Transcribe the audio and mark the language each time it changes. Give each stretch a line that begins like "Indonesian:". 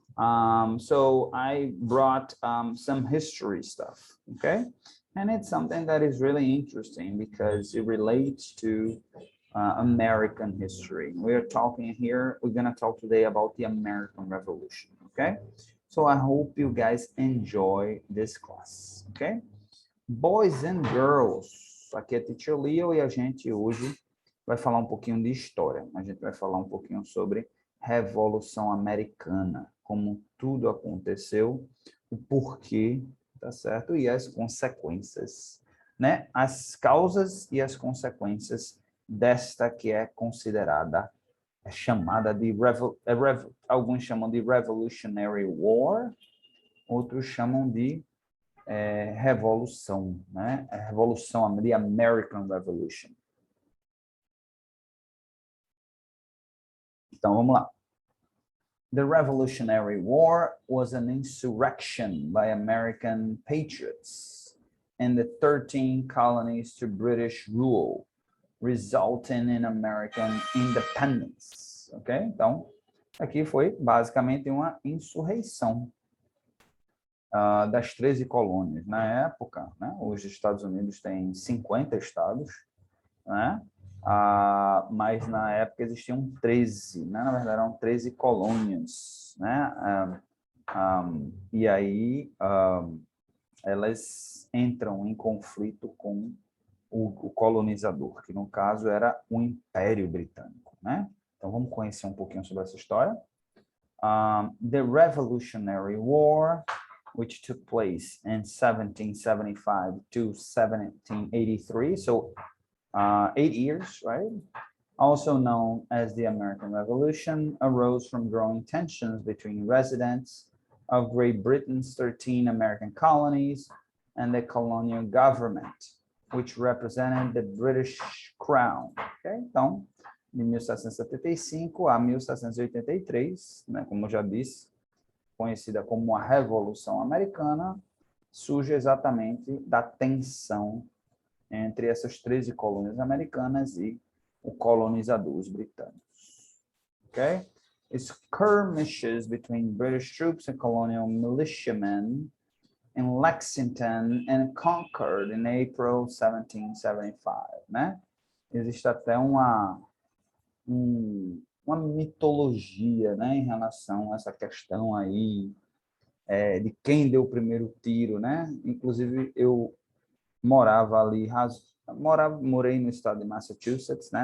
English: So I brought some history stuff, okay? And it's something that is really interesting because it relates to American history. We're talking here, we're gonna talk today about the American Revolution, okay? So I hope you guys enjoy this class, okay? Boys and girls,
Portuguese: aqui é Teacher Leo e a gente hoje vai falar um pouquinho de história. A gente vai falar um pouquinho sobre Revolução Americana, como tudo aconteceu, o porquê, tá certo? E as consequências, né? As causas e as consequências desta que é considerada, é chamada de, alguns chamam de Revolutionary War, outros chamam de revolução, né? A revolução,
English: the American Revolution.
Portuguese: Então, vamos lá.
English: The Revolutionary War was an insurrection by American patriots in the 13 colonies to British rule, resulting in American independence. Ok?
Portuguese: Então, aqui foi basicamente uma insurreição das 13 colônias. Na época, né, os Estados Unidos têm 50 estados, né? Mas na época existiam 13, né? Na verdade eram 13 colônias, né? E aí elas entram em conflito com o colonizador, que no caso era o Império Britânico, né? Então vamos conhecer um pouquinho sobre essa história.
English: The Revolutionary War, which took place in 1775 to 1783, so 8 years, right? Also known as the American Revolution, arose from growing tensions between residents of Great Britain's 13 American colonies and the colonial government, which represented the British Crown. Okay?
Portuguese: Então, de 1775 a 1783, né, como eu já disse, conhecida como a Revolução Americana, surge exatamente da tensão entre essas 13 colônias americanas e o colonizador, os britânicos.
English: Okay? Skirmishes between British troops and colonial militiamen in Lexington and Concord in April 1775, né?
Portuguese: Existe até uma mitologia, né, em relação a essa questão aí de quem deu o primeiro tiro, né? Inclusive eu morava ali, morei no estado de Massachusetts, né?